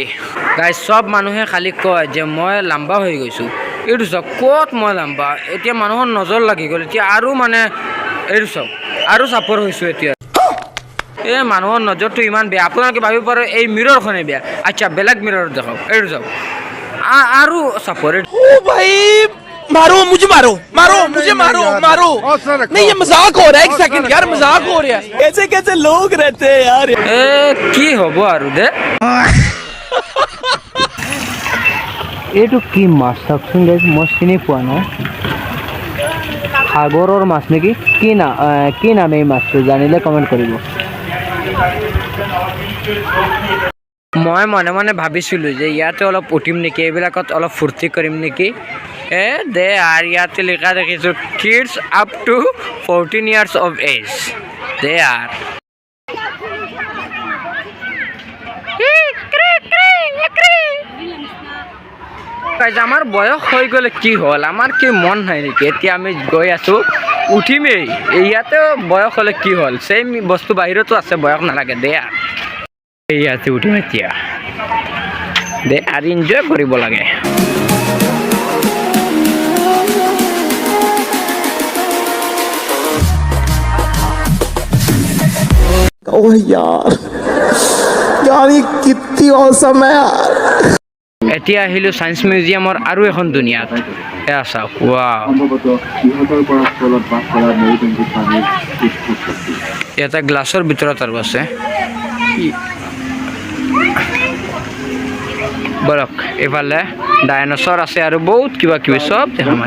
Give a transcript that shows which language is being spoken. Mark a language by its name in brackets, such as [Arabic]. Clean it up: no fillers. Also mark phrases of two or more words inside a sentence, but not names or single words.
[Assamese] গাইজ চব মানুহে খালী কয় যে মই লাম্বা হৈ গৈছোঁ। এইটো চাওক, ক'ত মই লাম্বা, এতিয়া মানুহৰ নজৰ লাগি গ'ল। এতিয়া আৰু মানে এইটো চাওক, আৰু চাপৰ হৈছোঁ এতিয়া। এই মানুহৰ নজৰটো ইমান বেয়া, আপোনালোকে ভাবিব পাৰে এই মিৰৰখনেই বেয়া। আচ্ছা বেলেগ মিৰৰত দেখাওক, এইটো চাওক, আৰু চাপৰ। [Hindi] मारो मुझे, मारो मारो मुझे, मारो मारो। नहीं ये मजाक हो रहा है, एक सेकंड यार, मजाक हो रहा है। कैसे कैसे लोग रहते हैं यार। [Assamese] কি হ'ব আৰু দে। এইটো কি মাছ চাওকচোন গাইজ, মই চিনি পোৱা নাই। সাগৰৰ মাছ নেকি, কি নাম এই মাছটো, জানিলে কমেণ্ট কৰিব। মই মনে মনে ভাবিছিলোঁ যে ইয়াতে অলপ উঠিম নেকি, এইবিলাকত অলপ ফূৰ্তি কৰিম নেকি। দে আৰু ইয়াতে লিখা দেখিছোঁ [English] kids up to [Assamese] 14 [English] years of age। [Assamese] দে আৰু আমাৰ বয়স হৈ গ'লে কি হ'ল, আমাৰ কি মন নাই নেকি? এতিয়া আমি গৈ আছোঁ, উঠিমেই, ইয়াতে বয়স হ'লে কি হ'ল, চেম বস্তু বাহিৰতো আছে, বয়স নালাগে। দে আৰু ইয়াতে উঠিম এতিয়া, দে আৰু এনজয় কৰিব লাগে। [Hindi] ओह यार ये कितनी औसम है यार। [Assamese] এতিয়া আহিলোঁ ছায়েন্স মিউজিয়ামৰ আৰু এখন দুনিয়াত। এয়া চাওক, ৱাও, ইয়াতে গ্লাছৰ ভিতৰত আৰু আছে। বলক এইফালে ডাইনছৰ আছে আৰু বহুত কিবা কিবি চব দেখা পায়।